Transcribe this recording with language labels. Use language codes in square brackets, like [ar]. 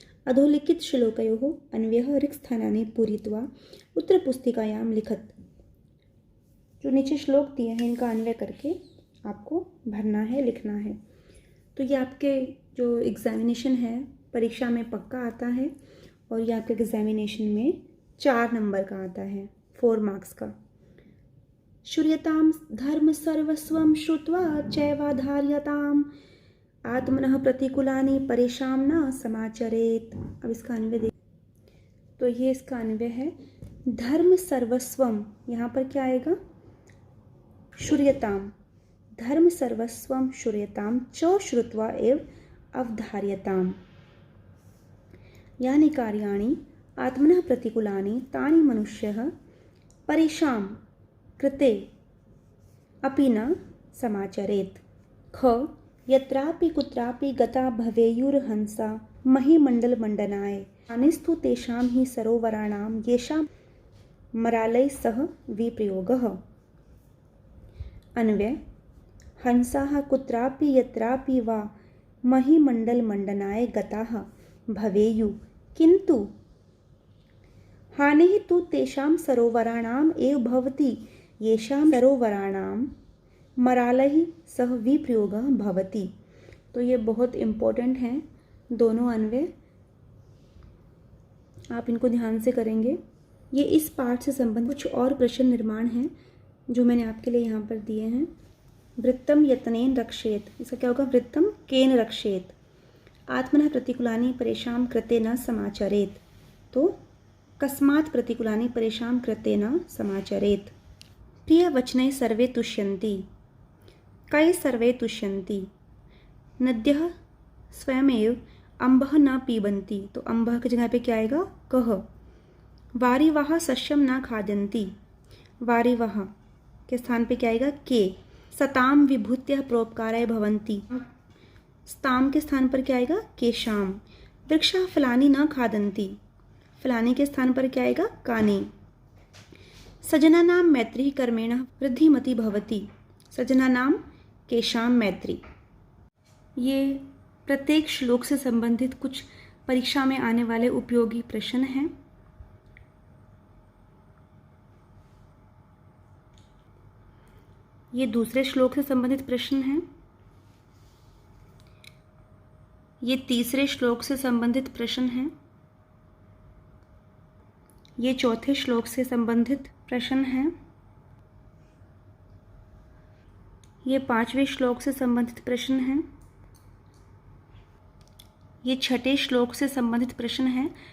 [sa] अधोलिखित श्लोकयोः अन्वयः रिक्तस्थानानि पूरयित्वा उत्तरपुस्तिकायां लिखत [hi] जो नीचे श्लोक दिए हैं इनका अन्वय करके आपको भरना है लिखना है। तो ये आपके जो एग्जामिनेशन है परीक्षा में पक्का आता है और ये आपके एग्जामिनेशन में 4 नंबर का आता है 4 मार्क्स का। [sa] श्रूयतां धर्म सर्वस्वं श्रुत्वा चैवाधार्यताम् आत्मनः प्रतिकूलानि परेषां न समाचरेत्। [hi] अब इसका अन्वय देख, तो ये इसका अन्वय है। धर्म सर्वस्वम, यहाँ पर क्या आएगा? [sa] श्रूयताम, धर्म सर्वस्वम श्रूयताम च श्रुत्वा एव अवधार्यताम यानि कार्याणि आत्मनः प्रतिकूलानि तानि मनुष्यः परेषां कृते अपि न समाचरेत्। ख यत्रापि कुत्रापि गता भवेयुर्हंसा महीमण्डलमण्डनाय अनिस्तु तेषां हि सरोवराणां येषां मरालैः सह विप्रयोगः। अन्वय, हंसाः कुत्रापि यत्रापि वा महीमण्डलमण्डनाय गताः भवेयुः, किन्तु हानिः तु तेषां सरोवराणाम् एव भवति येषां सरोवराणां मरालैः सह विप्रयोगः भवति। [hi] तो ये बहुत इम्पोर्टेंट हैं दोनों अन्वय, आप इनको ध्यान से करेंगे। ये इस पाठ से संबंधित कुछ और प्रश्न निर्माण हैं जो मैंने आपके लिए यहाँ पर दिए हैं। [sa] वृत्तम यत्नेन रक्षेत, [hi] इसका क्या होगा? [sa] वृत्तम केन रक्षेत, आत्मनः प्रतिकूलानि परेषां कृते न समाचरेत, तो कस्मात् प्रतिकूलानि परेषां कृते न समाचरेत। प्रियवचने सर्वे तुष्यन्ति, कै सर्वे तुष्यन्ति, नद्यः स्वयमेव अम्बः न पीबन्ति, तो अम्बः [hi] की जगह पे क्या आएगा? [sa] कह। वारिवाह सस्यम न खादन्ति, वारिवाह [hi] के स्थान पे क्या आएगा? [sa] के। सताम विभूत्य परोपकाराय भवन्ति, स्ताम [hi] के स्थान पर क्या आएगा? [sa] केशाम। वृक्षाः फलानि न खादन्ति, फलानि [hi] के स्थान पर क्या आएगा? [sa] कानि। सजनानां मैत्रिः कर्मेण वृद्धिमती भवति, सजनानां केशाम मैत्री। [hi] ये प्रत्येक श्लोक से संबंधित कुछ परीक्षा में आने वाले उपयोगी प्रश्न हैं। ये दूसरे श्लोक से संबंधित प्रश्न हैं, ये तीसरे श्लोक से संबंधित प्रश्न हैं, ये चौथे श्लोक से संबंधित प्रश्न हैं, ये पांचवें श्लोक से संबंधित प्रश्न हैं, ये छठे श्लोक से संबंधित प्रश्न हैं।